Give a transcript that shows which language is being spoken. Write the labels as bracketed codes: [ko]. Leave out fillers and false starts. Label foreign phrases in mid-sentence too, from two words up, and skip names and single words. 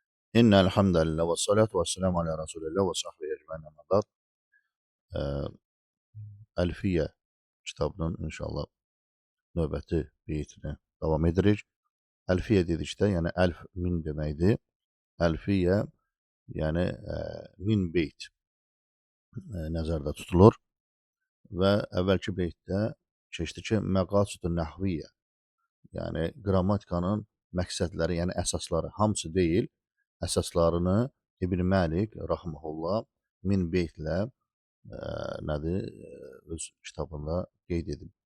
[ar] إن الحمد لله والصلاة والسلام على رسول الله وصحبه أجمعين أما بعد. [az] Əlfiyyə kitabının inşallah növbəti beytini davam edirik. Əlfiyyə dedikdə, yəni əlf min deməkdir. Əlfiyyə, yəni 1000 beyt nəzərdə tutulur və əvvəlki beytdə keçdi ki, [ar] المقاصد النحوية, [az] yəni qrammatikanın məqsədləri, yəni əsasları hamısı deyil, əsaslarını İbn Məlik rahmehullah 1000 beytlə nədir, öz kitabında qeyd edib.